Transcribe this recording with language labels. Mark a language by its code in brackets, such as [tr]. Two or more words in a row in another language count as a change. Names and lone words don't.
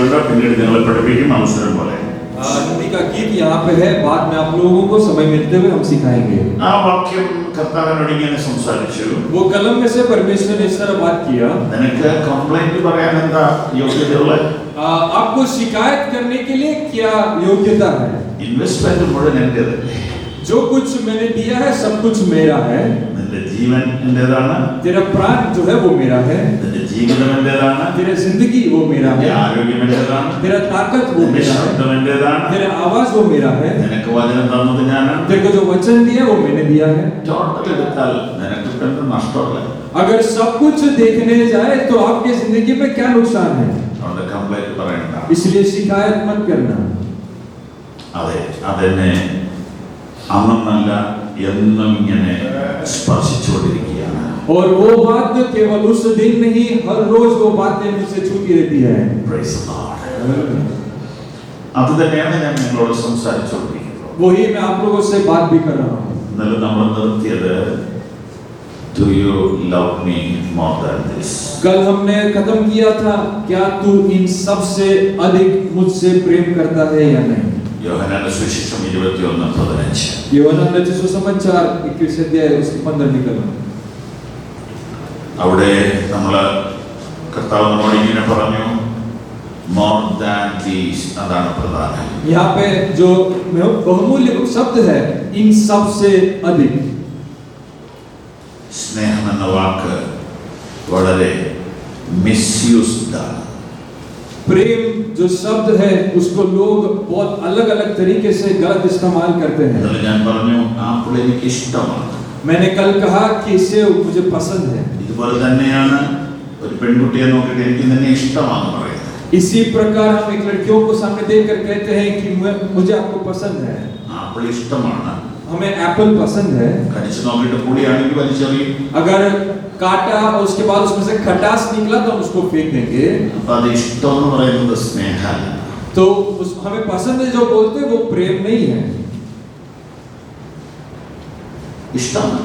[ml] പിന്നീട് നിങ്ങളെ പഠിപ്പിക്കും അവസരം പോലെ. [hi] हिंदी का गीत यहाँ पे है, बाद में आप लोगों को समय मिलते हुए हम सिखाएंगे। [ml] ആ വാക്യം കർത്താവിനോട് ഇങ്ങനെ സംസാരിച്ചു. [hi] वो कलम में से परमेश्वर ने इस तरह बात किया, [ml] നിനക്ക് കംപ്ലൈന്റ് പറയാൻ എന്താ യോഗ്യതയുള്ളത്? [hi] आपको शिकायत करने के लिए क्या योग्यता है? [ml] ഇൻവെസ്റ്റ്മെന്റ് മുഴുവൻ എന്റേതല്ലേ? [hi] जो कुछ मैंने दिया है सब कुछ मेरा है। [ml] നിന്റെ ജീവൻ എന്റേതാണ്, [hi] तेरा प्राण जो है वो मेरा है, [ml] നിന്റെ ജീവിതം എന്റേതാണ്, [hi] तेरा जिंदगी वो मेरा [ml] നിന്റെ [hi] है, [ml] ആരോഗ്യം എന്റേതാണ്, [hi] तेरा ताकत वो [ml] നിന്റെ [hi] मेरा है, [ml] ശബ്ദം എന്റേതാണ്, [hi] तेरा आवाज वो मेरा है, [ml] നിനക്ക് വചനം തന്നത് ഞാനാണ്. [hi] तेरे को जो वचन दिया वो मैंने दिया है। [ml] ടോട്ടൽ എടുത്താൽ നിനക്ക് എന്ത് നഷ്ടമല്ല. [hi] अगर सब कुछ देखने जाए तो आपकी जिंदगी में क्या नुकसान है? [ml] അതുകൊണ്ട് കംപ്ലൈന്റ് പറയണ്ട. [hi] इसलिए शिकायत मत करना। [ml] അതെ, അതെന്നെ അന്നല്ല എന്നും ഇങ്ങനെ സ്പർശിച്ചുകൊണ്ടിരിക്കുകയാണ്. [hi] और वो बात केवल उस दिन नहीं, हर रोज वो बातें मुझसे छूती रहती है। [en] Praise the Lord. [ml] അത് തന്നെയാണ് ഞാൻ നിങ്ങളോട് സംസാരിച്ചുകൊണ്ടിരിക്കുന്നത്. [hi] वही मैं आप लोगों से बात भी कर रहा हूँ। [ml] ഇന്നലെ നമ്മൾ നിർത്തിയത് [en] Do you love me more than this? [hi] कल हमने खत्म किया था, क्या तू इन सब से अधिक मुझसे प्रेम करता है या नहीं? [ml] യോഹന്നാന്റെ സുവിശേഷം 21:15. [hi] യോഹന്നാൻ रचित सुसमाचार 21 अध्याय उसके 15 कलम। [ml] അവിടെ നമ്മൾ കർത്താവ് നമ്മോട് ഇങ്ങനെ പറഞ്ഞു, [en] more than this, [ml] അതാണ് പ്രധാനം. [hi] यहाँ पे जो बहुमूल्य शब्द है, इन सब से अधिक। [ml] സ്നേഹം എന്ന വാക്ക് വളരെ മിസ്യൂസ്ഡ് ആണ്. [hi] प्रेम जो शब्द है उसको लोग बहुत अलग अलग तरीके से गलत इस्तेमाल करते हैं। [ml] ഇന്നലെ ഞാൻ പറഞ്ഞു ആപ്പിൾ എനിക്ക് ഇഷ്ടമാണ്. [hi] मैंने कल कहा कि सेब मुझे पसंद है। [ml] ഇതുപോലെ തന്നെയാണ് ഒരു പെൺകുട്ടിയെ നോക്കിയിട്ട് എനിക്ക് നിന്നെ ഇഷ്ടമാണെന്ന് പറയുന്നത്. [hi] इसी प्रकार हम एक लड़कियों को सामने देखकर कहते हैं कि मुझे आपको पसंद है। [ml] ആപ്പിൾ ഇഷ്ടമാണ്, [hi] हमें एप्पल पसंद है। [ml] കടിച്ചു നോക്കിയിട്ട് പുളിയാണെങ്കിൽ വലിച്ചെറിയും. [hi] अगर काटा और उसके बाद उसमें से खटास निकला तो हम उसको फेंक देंगे। [ml] അപ്പൊ അത് ഇഷ്ടം എന്ന് പറയുന്നത് സ്നേഹമല്ല. [hi] तो हमें पसंद है जो बोलते हैं वो प्रेम नहीं है। [ml] ഇഷ്ടമാണ്,